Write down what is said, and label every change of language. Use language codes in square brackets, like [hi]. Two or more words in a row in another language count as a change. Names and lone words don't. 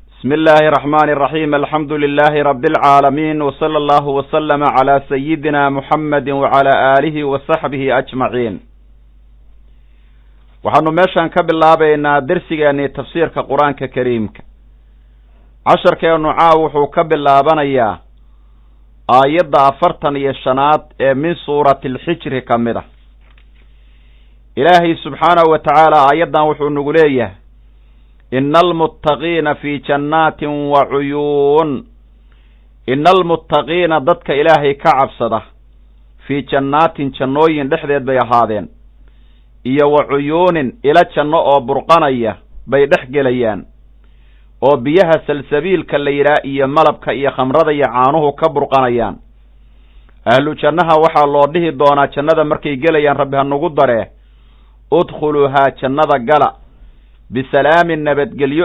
[ar] بسم الله الرحمن الرحيم الحمد لله رب العالمين وصلى الله وسلم على سيدنا محمد وعلى آله وصحبه أجمعين [so] waxaanu meeshan ka bilaabaynaa darsigeeni tafsiirka quraanka kariimka casharkeenu wuxuu ka bilaabanayaa aayadda 45 ee [ar] من سورة الحجر [so] kamida ilaahi [ar] سبحانه وتعالى [so] aayaddan wuxuu nagu leeyahay [ar] إن المتقين في جنات وعيون إن المتقين [so] dadka ilaahay ka cabsada [ar] في جنات [so] jannooyin dhexdeed bay ahaadeen iyo [ar] وعيون [so] ila janno oo burqanaya bay dhex gelayaan oo biyaha salsabiilka la yiraahdo iyo malabka iyo khamrada iyo caanuhu ka burqanayaan [ar] أهل الجنة [so] waxa loo dhihi doonaa jannada markay gelayaan rabbi ha nagu daree udkhuluha jannada gala bisalaamin nabadgelyo